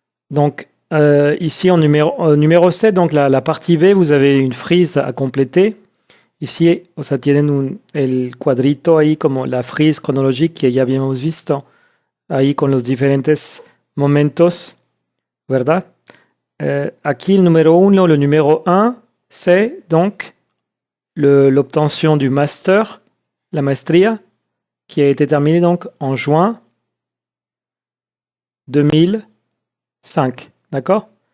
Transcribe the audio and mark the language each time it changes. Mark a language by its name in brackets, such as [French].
[French] Donc, ici, en numéro 7, donc la partie B, vous avez une frise à compléter. [Spanish] Ici, o sea, tienen el cuadrito ahí como la frise chronologique que ya habíamos visto, ahí con los diferentes momentos, ¿verdad? Aquí, el numéro 1, [French] le numéro 1, c'est donc l'obtention du master, [Spanish] la maestría, [French] qui a été terminée donc en juin 2005. D'accord?